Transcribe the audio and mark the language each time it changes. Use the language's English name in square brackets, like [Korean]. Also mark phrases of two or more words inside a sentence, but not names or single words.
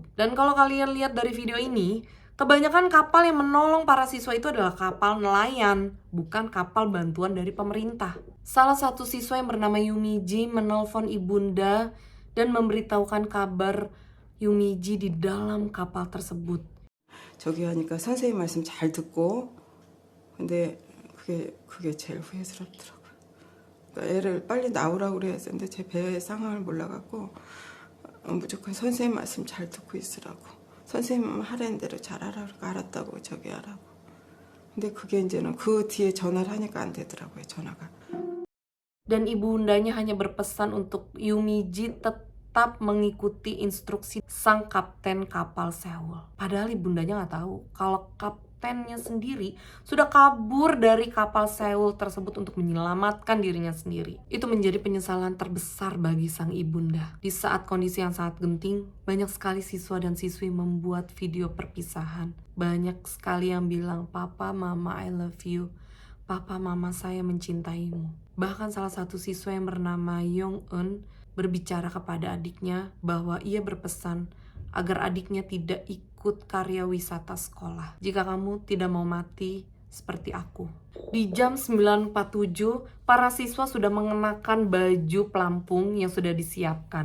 [Indonesian] Dan kalau kalian lihat dari video ini, kebanyakan kapal yang menolong para siswa itu adalah kapal nelayan, bukan kapal bantuan dari pemerintah. Salah satu siswa yang bernama Yumiji menelpon ibunda dan memberitahukan kabar Yumiji di dalam kapal tersebut. [Korean] 저기 하니까 선생님 말씀 잘 듣고 근데 그게 제일 후회스럽더라고요. 그러니까 애를 빨리 나오라고 그랬었는데 제 배의 상황을 몰라갖고 무조건 선생님 말씀 잘 듣고 있으라고. 선생님 하라는 대로 잘하라고 알았다고 저기 하라고. 근데 그게 이제는 그 뒤에 전화를 하니까 안 되더라고요, 전화가. [Indonesian] Dan ibundanya hanya berpesan untuk Yumiji tetap mengikuti instruksi sang kapten kapal Seoul. Padahal ibundanya nggak tahu kalau kaptennya sendiri sudah kabur dari kapal Seoul tersebut untuk menyelamatkan dirinya sendiri. Itu menjadi penyesalan terbesar bagi sang ibunda. Di saat kondisi yang sangat genting, banyak sekali siswa dan siswi membuat video perpisahan. Banyak sekali yang bilang, "Papa, Mama, [English] I love you. [Indonesian] Papa, Mama, saya mencintaimu." Bahkan salah satu siswa yang bernama Yong-eun berbicara kepada adiknya bahwa ia berpesan agar adiknya tidak ikut karya wisata sekolah. Jika kamu tidak mau mati seperti aku. Di jam 9.47, para siswa sudah mengenakan baju pelampung yang sudah disiapkan.